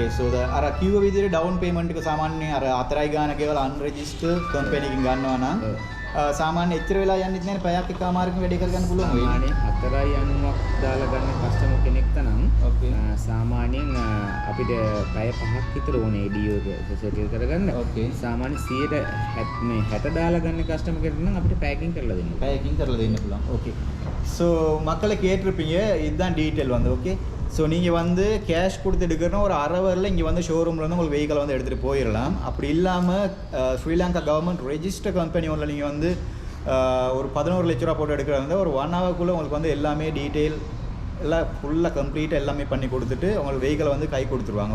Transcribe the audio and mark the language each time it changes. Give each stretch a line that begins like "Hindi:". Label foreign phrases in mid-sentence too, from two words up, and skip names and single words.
Sinhala: සෝ අර කිව්ව විදිහට
English: down payment
Sinhala: එක සාමාන්‍යයෙන් අර 4යි ගාන ගෙවලා අන්රෙජිස්ටර්ඩ් කම්පැනිකින් ගන්නවා නම් සාමාන්‍ය එච්චර වෙලා යන්නේ නැහැ පැයක් එකමාරකින් වැඩේ කරගන්න පුළුවන් වෙයි. සාමාන්‍යයෙන් 4යි 90ක් දාලා ගන්න කස්ටමර් කෙනෙක්ට නම් සාමාන්‍යයෙන් අපිට පැය 5ක් විතර ඕනේ ඩියෝ එක සෙටල් කරගන්න. සාමාන්‍ය 160 දාලා ගන්න කස්ටමර් කෙනෙක් නම් අපිට පැයකින් කරලා දෙන්න. පැයකින් කරලා දෙන්න පුළුවන්.
Tamil: ஓகே. ஸோ மக்களை கேட்டிருப்பீங்க இதுதான் டீட்டெயில் வந்து ஓகே. ஸோ நீங்கள் வந்து கேஷ் கொடுத்து எடுக்கிறனா ஒரு அரை ஹவரில் இங்கே வந்து ஷோரூமில் வந்து உங்களுக்கு வெஹிக்கிள் வந்து எடுத்துகிட்டு போயிடலாம். அப்படி இல்லாமல் ஸ்ரீலங்கா
English: government register company
Tamil: ஒன்றில் நீங்கள் வந்து ஒரு 11 லட்ச ரூபா போட்டு எடுக்கிறது வந்து ஒரு 1 ஹவருக்குள்ளே உங்களுக்கு வந்து எல்லாமே டீட்டெயில் எல்லாம் ஃபுல்லாக கம்ப்ளீட்டாக எல்லாமே பண்ணி கொடுத்துட்டு உங்களுக்கு வெஹிக்கிளை வந்து கை கொடுத்துருவாங்க.